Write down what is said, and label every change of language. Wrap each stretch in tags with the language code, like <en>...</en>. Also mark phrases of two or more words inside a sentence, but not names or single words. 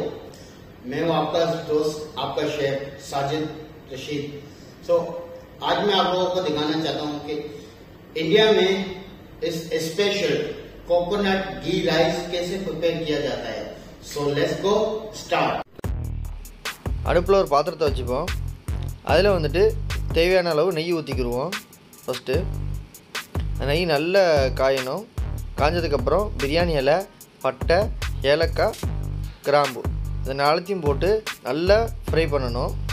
<hi>मैं हूं आपका दोस्त आपका शेफ साजिद रशीद। आज मैं आप लोगों को दिखाना चाहता हूं कि इंडिया में इस</hi> <en>special coconut ghee rice</en> <hi>कैसे प्रिपेयर किया जाता है।</hi> <en>let's go start.</en> <ta>அடுப்பில் ஒரு பாத்திரத்தை வச்சுப்போம். அதில் வந்துட்டு தேவையான அளவு நெய் ஊற்றிக்கிடுவோம். ஃபஸ்ட்டு நெய் நல்லா காயணும். காஞ்சதுக்கப்புறம் பிரியாணி இலை, பட்டை, ஏலக்காய், கிராம்பு இந்த நாலத்தையும் போட்டு நல்லா ஃப்ரை பண்ணணும்.</ta>